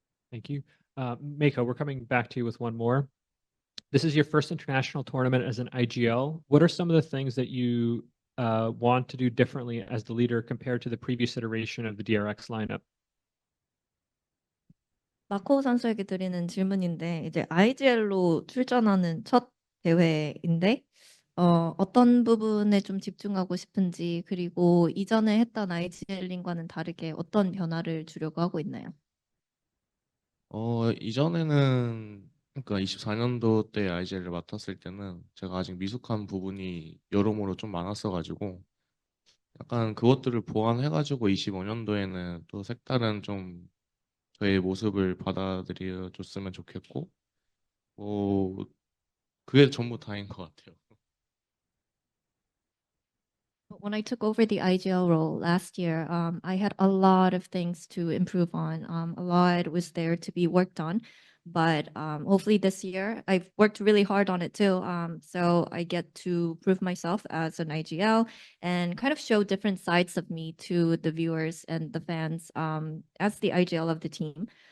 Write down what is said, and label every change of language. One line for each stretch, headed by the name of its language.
English: Thank you. Mako, we're coming back to you with one more. This is your first international tournament as an IGL. What are some of the things that you want to do differently as the leader compared to the previous iteration of the DRX lineup?
Korean: 마코 선수에게 드리는 질문인데 이제 IGL로 출전하는 첫 대회인데 어떤 부분에 좀 집중하고 싶은지 그리고 이전에 했던 IGL링과는 다르게 어떤 변화를 주려고 하고 있나요? 이전에는 그러니까 24년도 때 IGL을 맡았을 때는 제가 아직 미숙한 부분이 여러모로 좀 많았어가지고 약간 그것들을 보완해가지고 25년도에는 또 색다른 좀 저의 모습을 받아들여 줬으면 좋겠고 그게 전부 다인 것 같아요.
English: When I took over the IGL role last year, I had a lot of things to improve on. A lot was there to be worked on, but hopefully this year I've worked really hard on it too. So I get to prove myself as an IGL and kind of show different sides of me to the viewers and the fans as the IGL of the team.